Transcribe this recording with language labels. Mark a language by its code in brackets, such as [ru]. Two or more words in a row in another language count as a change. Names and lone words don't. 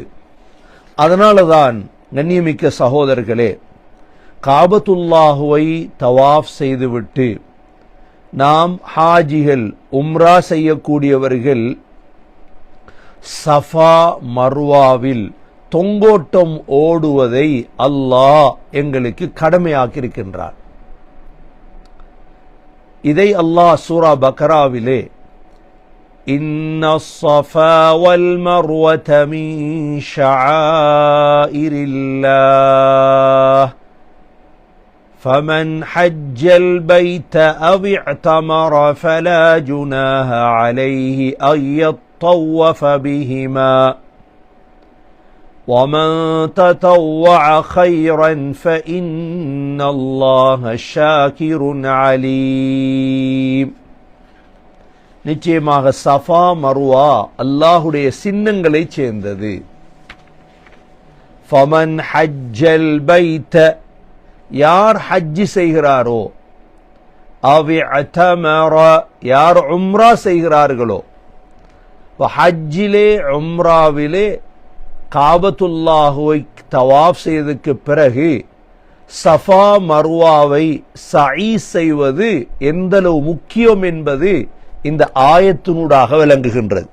[ta] அதனாலதான் கண்ணியமிக்க சகோதரர்களே, காபத்துல்லாஹுவை தவாஃப் செய்துவிட்டு நாம் ஹாஜிகள், உம்ரா செய்யக்கூடியவர்கள் சஃபா மர்வாவில் தொங்கோட்டம் ஓடுவதை அல்லாஹ் எங்களுக்கு கடமையாக்கியிருக்கின்றார். இதை அல்லாஹ் சூரா பக்ராவிலே [ar] إن الصفا والمروة من شعائر الله فمن حج البيت أو اعتمر فلا جناح عليه أن يطوف بهما ومن تطوع خيرا فإن الله شاكر عليم. [ta] நிச்சயமாக சஃபா மர்வா அல்லாஹுடைய சின்னங்களை சேர்ந்தது. [ar] فمن حج البيت, [ta] யார் ஹஜ் செய்கிறாரோ, [ar] أو اعتمر, [ta] யார் உம்ரா செய்கிறார்களோ, ஹஜ்ஜிலே உம்ராவிலே காபத்துல்லாஹுவை தவாஃப் செய்ததுக்கு பிறகு சஃபா மர்வாவை சஈ செய்வது எந்தளவு முக்கியம் என்பது இந்த ஆயத்தினூடாக விளங்குகின்றது.